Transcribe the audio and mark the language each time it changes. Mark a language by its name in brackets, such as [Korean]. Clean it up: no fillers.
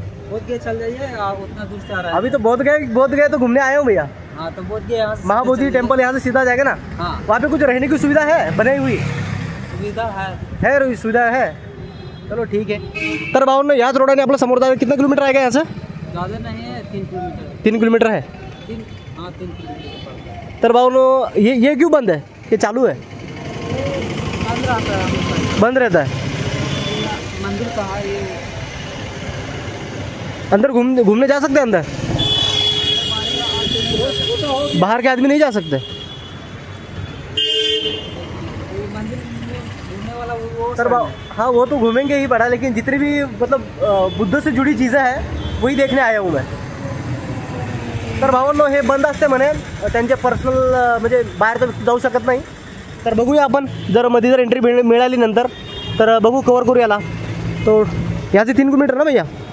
[Hindi] बोधगया चल जाइए, उतना दूर से आ रहा है. अभी तो बोधगया तो घूमने आए हो भैया. हाँ तो बोधगया महाबोधि टेम्पल यहाँ से सीधा जाएगा ना. हाँ वहाँ पे कुछ रहने की सुविधा है बनाई हुई? सुविधा है सुविधा है. चलो ठीक है. [Marathi] तर भावांनो, याच रोडाने आपला समोर जायला कितना किलोमीटर आहे का [Hindi] यहाँ से? ज़्यादा नहीं है, 3 किलोमीटर. 3 किलोमीटर है. 3 किलोमीटर. [Marathi] तर भावांनो, [Hindi] ये क्यों बंद है? ये चालू है? बंद रहता है. बंद रहता है. मंदिर कहाँ है? ये अंदर घूमने जा सकते हैं अंदर? बाहर के आदमी नहीं जा सकते? मंदिर घूमने वाला वो सर हाँ, वो तो घूमेंगे ही पड़ा, लेकिन जितनी भी मतलब बुद्ध से जुड़ी चीज़ें हैं वही देखने आया हूँ मैं. [Marathi] तर भावांनो, हे बंद असते म्हणे, त्यांचे पर्सनल म्हणजे बाहेर तर जाऊ शकत नाही. तर बघूया आपण, जर मध्ये जर एंट्री मिळाली नंतर तर बघू, कवर करू याला. [Hindi] तो यहाँ से 3 किलोमीटर ना भैया.